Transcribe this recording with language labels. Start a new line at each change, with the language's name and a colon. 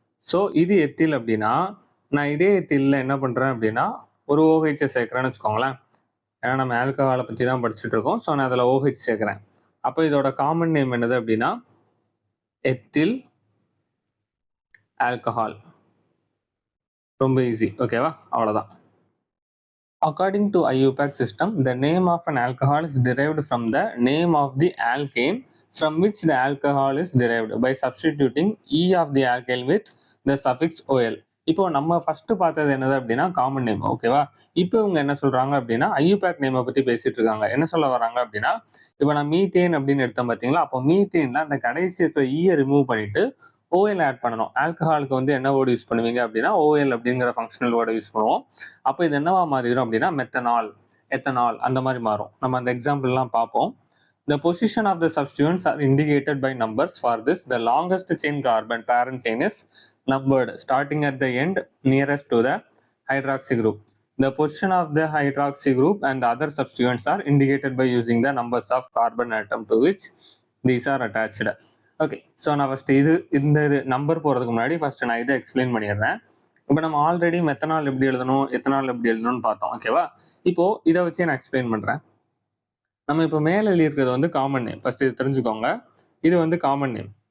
Tamil: So இது ethyl அப்படின்னா நான் இதே எத்தில்ல என்ன பண்றேன் அப்படின்னா ஒரு OH சேர்க்கிறேன்னு வச்சுக்கோங்களேன். ஏன்னா நம்ம ஆல்கஹாலை பற்றி தான் படிச்சுட்டு இருக்கோம். ஸோ நான் அதில் OH சேர்க்கிறேன். அப்போ இதோட காமன் நேம் என்னது அப்படின்னா எத்தில் ஆல்கஹால். ரொம்ப ஈஸி. ஓகேவா? அவ்வளோதான்.
English: According to IUPAC system, the name of an alcohol is derived from the name of the alkane from which the alcohol is derived by substituting E of the alkyl with the suffix OL.
Tamil: இப்போ நம்ம first பார்த்தது என்னது அப்படின்னா common name. ஓகேவா? இப்போ இவங்க என்ன சொல்றாங்க அப்படின்னா ஐயூபேக் நேமை பத்தி பேசிட்டு இருக்காங்க. என்ன சொல்ல வராங்க அப்படின்னா, இப்போ நான் மீத்தேன் அப்படின்னு எடுத்தேன் பார்த்தீங்களா? அப்போ மீத்தேன்ல அந்த கடைசி இருக்கிற ஈயை ரிமூவ் பண்ணிட்டு OL ஆட் பண்ணணும். ஆல்கஹாலுக்கு வந்து என்ன வேர்டு யூஸ் பண்ணுவீங்க அப்படின்னா OL அப்படிங்கிற ஃபங்க்ஷனல் வேர்டை யூஸ் பண்ணுவோம். அப்போ இது என்னவா மாறிடும் அப்படின்னா மெத்தனால், எத்தனால் அந்த மாதிரி மாறும். நம்ம அந்த எக்ஸாம்பிள்லாம் பார்ப்போம்.
English: The position of the substituents are indicated by numbers. For this, the longest chain carbon parent chain is numbered starting at the end nearest to the hydroxy group. The position of the hydroxy group and the other substituents are indicated by using the numbers of carbon atom to which these are attached.
Tamil: Okay, so நான் first இந்த number போகிறதுக்கு முன்னாடி first நான் இதை explain பண்ணிடுறேன். இப்போ நம்ம already methanol எப்படி எழுதணும், எத்தனால் எப்படி எழுதணும்னு பார்த்தோம். ஓகேவா? இப்போ இதை வச்சு நான் எக்ஸ்பிளைன் பண்ணுறேன். நம்ம இப்போ மேலே எழுதியிருக்கிறது வந்து காமன் நேம். ஃபர்ஸ்ட் இது தெரிஞ்சுக்கோங்க. இது வந்து காமன் நேம்.